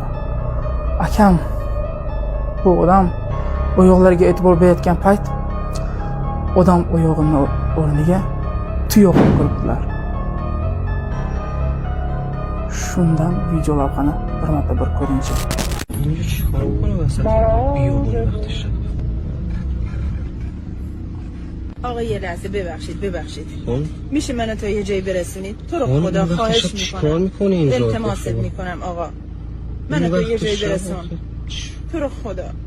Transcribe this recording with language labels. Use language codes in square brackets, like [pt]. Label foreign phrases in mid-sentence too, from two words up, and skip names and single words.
[uz] Akam bu odam oyoqlariga e'tibor berayotgan payt odam oyog'ini o'rniga tuyoq ko'ribdilar. Shundan video lavhani bir marta bir ko'ringchi. [fa] آقا یه لحظه ببخشید میشه منو تا یه جایی برسونید؟ تو رو خدا خواهش میکنم، التماست میکنم آقا منو تا یه جایی برسون، تو رو خدا